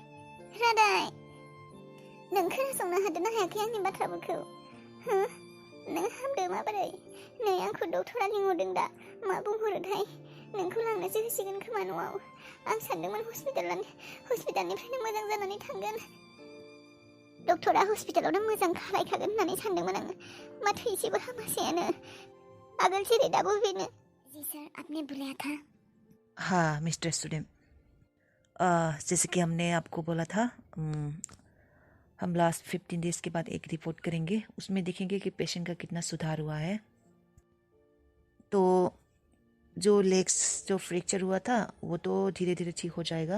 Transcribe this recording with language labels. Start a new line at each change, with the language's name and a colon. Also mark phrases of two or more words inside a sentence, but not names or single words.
Bodo: नों खोनासंनो हादोंना हायाखै आंनि बाथ्राफोरखौ हो नों हामदो माबोरै नै आंखौ डक्टरा लिंहरदों दा मा बुंहरोथाय नोंखौ लांनोसो होसिगोन खोमा न'आव आं सानदोंमोन हस्पिटालनिफ्रायनो मोजां जानानै थांगोन डक्टरा हस्पिटालावनो मोजां खालायखागोन होननानै सानदोंमोन आङो माथो एसेबो हामासैयानो आगोल जेरै दाबो बेनो
Hindi: जी सर आपने बुलाया था हाँ मिस्टर स्टूडेंट जैसे कि हमने आपको बोला था हम
English: last 15 days
Hindi: के बाद एक रिपोर्ट करेंगे उसमें देखेंगे कि पेशेंट का कितना सुधार हुआ है तो जो लेग्स जो फ्रैक्चर हुआ था वो तो धीरे धीरे ठीक हो जाएगा